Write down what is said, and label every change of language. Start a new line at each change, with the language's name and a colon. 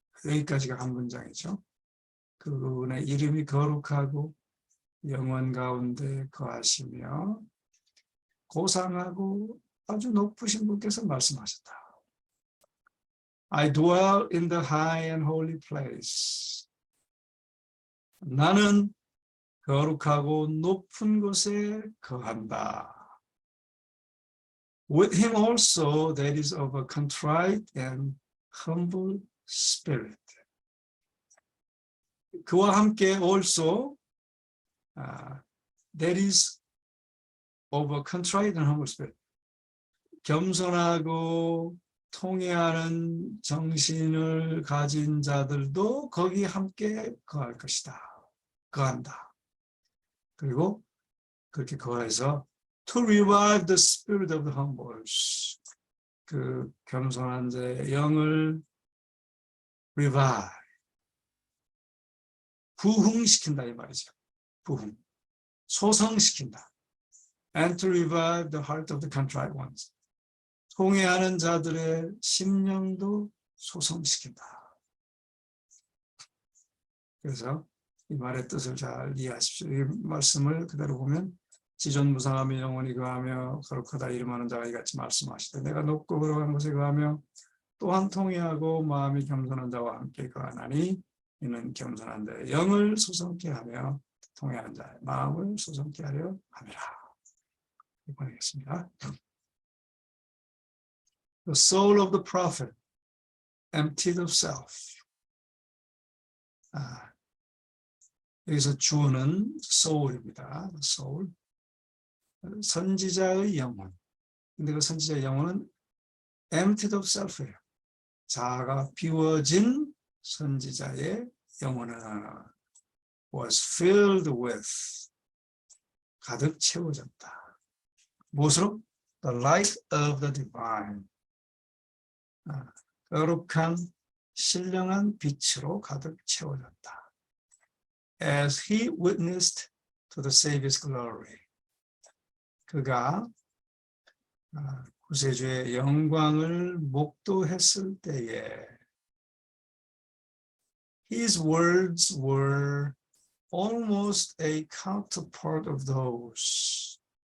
Korean: 여기까지가 한 문장이죠. 그분의 이름이 거룩하고 영원 가운데 거하시며 고상하고 아주 높으신 분께서 말씀하셨다.
English: I dwell in the high and holy place.
Korean: 나는 거룩하고 높은 곳에 거한다.
English: With him also that is of a contrite and humble spirit.
Korean: 그와 함께
English: also that is of a contrite and humble spirit.
Korean: 겸손하고 통회하는 정신을 가진 자들도 거기 함께 거할 것이다. 거한다. 그리고 그렇게 거해서
English: to revive the spirit of the humbles.
Korean: 그 겸손한 자의 영을 revive. 부흥시킨다 이 말이죠. 부흥. 소성시킨다.
English: And to revive the heart of the contrite ones.
Korean: 통회하는 자들의 심령도 소성시킨다. 그래서 이 말의 뜻을 잘 이해하십시오. 이 말씀을 그대로 보면 지존무상하며 영원히 거하며 거룩하다 이름하는 자가 이같이 말씀하시되 내가 높고 거룩한 곳에 거하며 또한 통회하고 마음이 겸손한 자와 함께 거하나니 이는 겸손한 자의 영을 소성케 하며 통회하는 자의 마음을 소성케 하려 함이라. 보내겠습니다.
English: The soul of the prophet emptied of self.
Korean: 여기서 주어는 soul입니다. soul. 선지자의 영혼. 근데 그 선지자의 영혼은
English: emptied of self
Korean: 예요. 자아가 비워진 선지자의 영혼은
English: was filled with
Korean: 가득 채워졌다. 무엇으로?
English: The light of the divine.
Korean: 거룩한 신령한 빛으로 가득 채워졌다.
English: As he witnessed to the Savior's glory.
Korean: 그가 구세주의 영광을 목도했을 때에
English: his words were almost a counterpart of those.